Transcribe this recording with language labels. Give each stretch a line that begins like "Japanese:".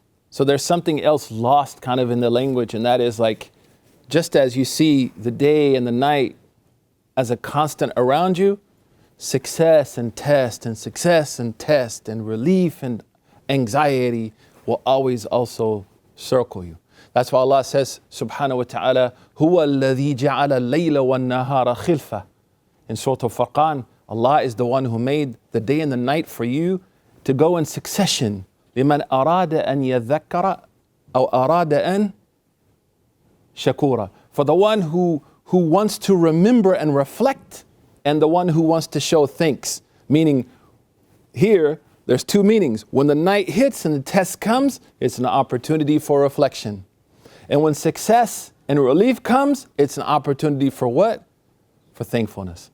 English: So there's something else lost kind of in the language, and that is like, just as you see the day and the night as a constant around you, success and test and success and test and relief and anxiety will always also circle you. That's why Allah says,
Arabic: subhanahu wa ta'ala, هُوَ الَّذِي جَعَلَ اللَّيْلَ وَالنَّهَارَ خِلْفَةً.
English: In Surah Al-Furqan, Allah is the one who made the day and the night for you to go in succession.
Arabic: لمن أراد أن يذكر أو أراد أن شكورا.
English: For the one who wants to remember and reflect, and the one who wants to show thanks. Meaning, here, there's two meanings. When the night hits and the test comes, it's an opportunity for reflection. And when success and relief comes, it's an opportunity for what? For thankfulness.